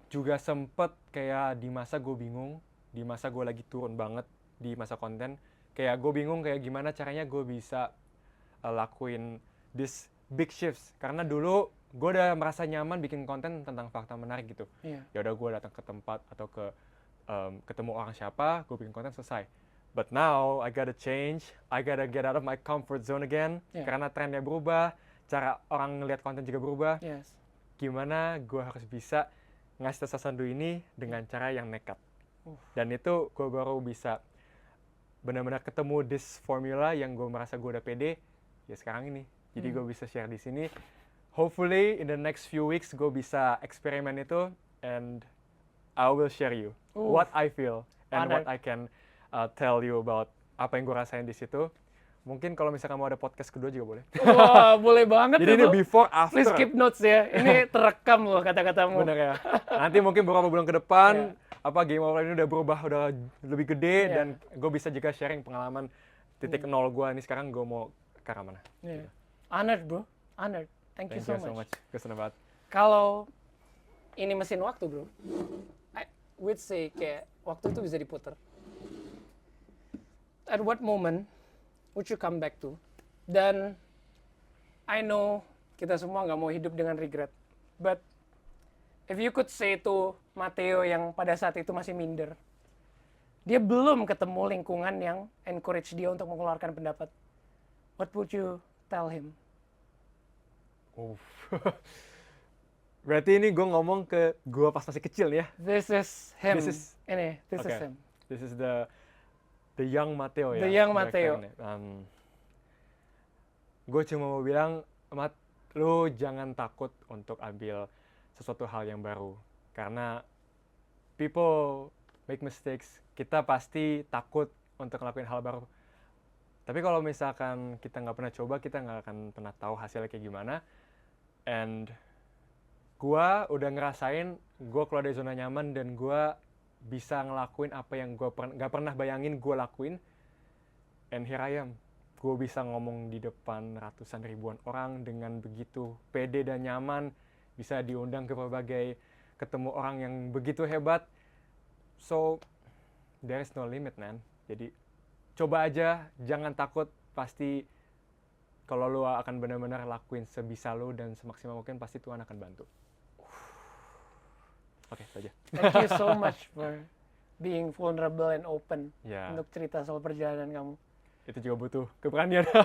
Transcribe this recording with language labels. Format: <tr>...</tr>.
<id>juga sempet kayak di masa gue bingung, di masa gue lagi turun banget di masa konten, kayak gue bingung kayak gimana caranya gue bisa lakuin</id> <en>this big shifts.</en> <id>Karena dulu gue udah merasa nyaman bikin konten tentang fakta menarik gitu. Iya. Ya udah gue datang ke tempat atau ke ketemu orang siapa, gue bikin konten selesai.</id> <en>But now I gotta change, I gotta get out of my comfort zone again. Yeah.</en> <id>Karena trennya berubah, cara orang ngeliat konten juga berubah.</id> <en>Yes.</en> <id>Gimana gue harus bisa ngasih tau sasandu ini dengan cara yang nekat. Dan itu gue baru bisa benar-benar ketemu this formula yang gue merasa gue udah pede ya sekarang ini. Jadi gue bisa share di sini.</id> <en>Hopefully in the next few weeks</en> <id>gue bisa eksperimen itu</id> <en>and I will share you what I feel and what I can tell you about</en> <id>apa yang gue rasain di situ. Mungkin kalau misalkan mau ada podcast kedua juga boleh. Wah, boleh banget Jadi ini itu.</id> <en>before after. Please keep notes</en> <id>ya. Ini terekam loh kata-katamu. Bener ya. Nanti mungkin beberapa bulan ke depan apa Game Over ini udah berubah, udah lebih gede dan gue bisa juga sharing pengalaman titik nol gue ini sekarang gue mau ke arah mana.</id> <en>Yeah. Honored bro, honored. Thank you so much.</en> <id>Gue seneng banget. Kalau ini mesin waktu bro,</id> <en>I would say</en> <id>kayak waktu itu bisa diputar.</id> <en>At what moment would you come back to?</en> <id>Dan</id> <en>I know</en> <id>kita semua nggak mau hidup dengan regret,</id> <en>but if you could say to Matteo yang pada saat itu masih minder, dia belum ketemu lingkungan yang encourage dia untuk mengeluarkan pendapat, what would you tell him?</en> <id>Berarti ini gue ngomong ke gue pas masih kecil ya.</id> <en>This is him. This is- This is Okay. him. This is the young Matteo ya. The young back Matteo. then ya.</en> <id>Gue cuma mau bilang, Mat, lu jangan takut untuk ambil sesuatu hal yang baru. Karena</id> <en>people make mistakes.</en> <id>Kita pasti takut untuk ngelakuin hal baru. Tapi kalau misalkan kita nggak pernah coba, kita nggak akan pernah tahu hasilnya kayak gimana. And gue udah ngerasain, gue keluar dari zona nyaman dan gue bisa ngelakuin apa yang gue nggak pernah bayangin gue lakuin.</id> <en>And here I am.</en> <id>Gue bisa ngomong di depan ratusan ribuan orang dengan begitu pede dan nyaman. Bisa diundang ke berbagai, ketemu orang yang begitu hebat.</id> <en>So, there is no limit, man.</en> <id>Jadi, coba aja, jangan takut. Pasti, kalau lu akan benar-benar lakuin sebisa lu dan semaksimal mungkin, pasti Tuhan akan bantu. Oke, itu aja.</id> <en>Thank you so much for being vulnerable and open</en> <id>Ya, untuk cerita soal perjalanan kamu. itu juga butuh keberanian.</id>